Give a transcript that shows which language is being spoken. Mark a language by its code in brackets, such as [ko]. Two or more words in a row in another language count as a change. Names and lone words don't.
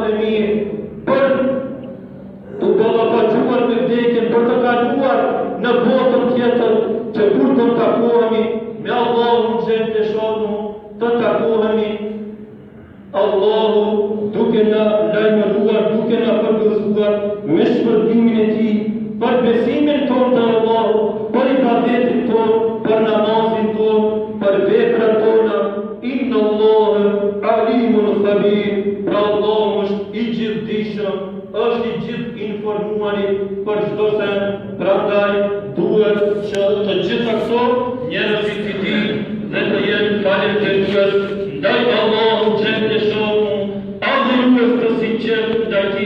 [sq] e mirë për të ballafaqjuar me vdekjen, për të kaluar në botën tjetër, që kur të takohemi me Allahun [ar] جل شأنه, [sq] të takohemi Allahu duke na lajmëruar, duke na përgëzuar me shpërblimin e tij, për besimin tonë të Allahut, për ibadetin tonë, për namazin tonë, për veprat tona. [ar] إن الله عليم خبير. [sq] Pra Allahu është i gjithdijshëm, është i gjithë informuari për çdo send. Prandaj duhet që të gjitha këto njerëzit i tij dhe të jenë falënderues ndaj Allahut [ar] جل شأنه, [sq] adhurues të sinqert ndaj tij.